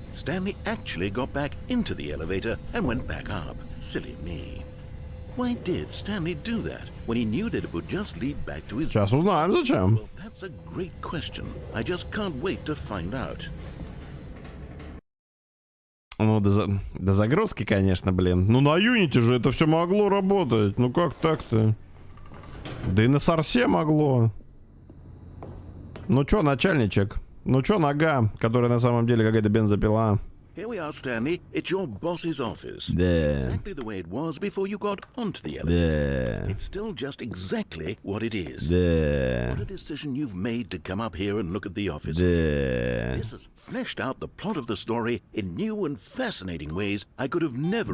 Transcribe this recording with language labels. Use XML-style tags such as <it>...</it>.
<en>Stanley actually got back into the elevator and went back up. Silly me. Why did Stanley do that when he knew that it would just lead back to his...</en> <ru>Сейчас узнаем, зачем.</ru> <en>Well, that's a great question. I just can't wait to find out.</en> <ru>Ну, до загрузки, конечно, блин. Ну, на Unity же это все могло работать. Ну, как так-то? Да и на Сорсе могло. Ну, чё, начальничек? Ну, чё, нога, которая на самом деле какая-то бензопила?</ru> <en>Here we are, Stanley. It's your boss's office.</en> <ru>Да.</ru> <en>Exactly the way it was before you got onto the elevator. It's still just exactly what it is.</en> <ru>Да.</ru> <en>What a decision you've made to come up here and look at the office.</en> <ru>Да.</ru> <en>This has fleshed out the plot of the story in new and fascinating ways I could have never</en>